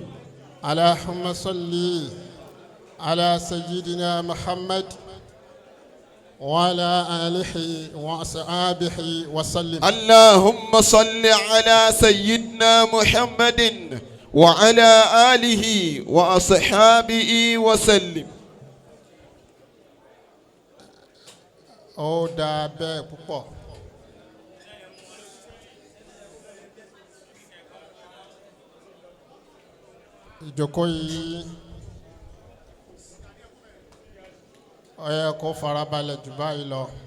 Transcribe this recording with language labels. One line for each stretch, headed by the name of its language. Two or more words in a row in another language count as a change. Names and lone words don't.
Arabic: اللهم صل على سيدنا محمد وعلى آله وأصحابه وسلم. اللهم صل على سيدنا محمد وعلى آله وأصحابه وسلم.
Yoruba: ó dáa bẹ́ẹ̀ púpọ̀. ìjókòó yìí ó yẹ kó farabalẹ̀ jù báyìí lọ.